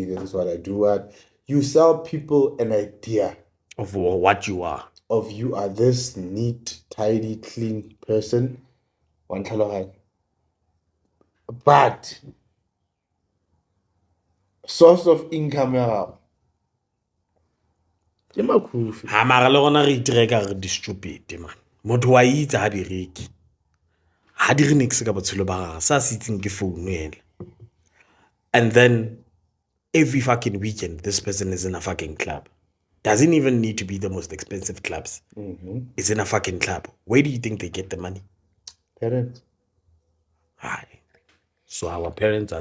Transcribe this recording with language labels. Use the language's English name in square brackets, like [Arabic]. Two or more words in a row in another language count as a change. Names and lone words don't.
[English] This is what I do. You sell people an idea of what you are. Of you are this neat, tidy, clean person. But source of income [Tswana] ha mara le gona re itireka re di [English] stupid man. [Tswana] Motho wa itse ha di reki. Ha di re nix ka botshelo ba gagwe sa se itseng ke phone ele. [English] And then every fucking weekend this person is in a fucking club. Doesn't even need to be the most expensive clubs. It's in a fucking club. Where do you think they get the money? Parents. Hi. So our parents are